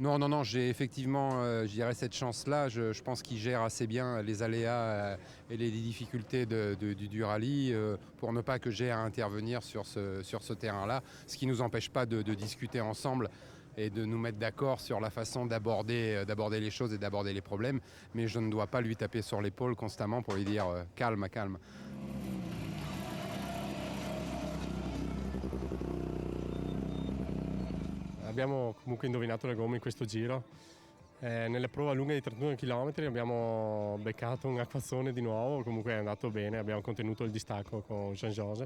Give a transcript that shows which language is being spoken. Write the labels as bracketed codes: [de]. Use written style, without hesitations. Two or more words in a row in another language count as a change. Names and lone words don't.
[fr] Non, j'ai effectivement, je dirais, cette chance-là. Je pense qu'il gère assez bien les aléas et les difficultés du rallye pour ne pas que j'ai à intervenir sur ce terrain-là, ce qui ne nous empêche pas de discuter ensemble et de nous mettre d'accord sur la façon d'aborder les choses et d'aborder les problèmes. Mais je ne dois pas lui taper sur l'épaule constamment pour lui dire calme, calme. [it] Abbiamo comunque indovinato le gomme in questo giro. Nella prova lunga di 31 km abbiamo beccato un acquazzone di nuovo, comunque è andato bene, abbiamo contenuto il distacco con Jean-Joseph.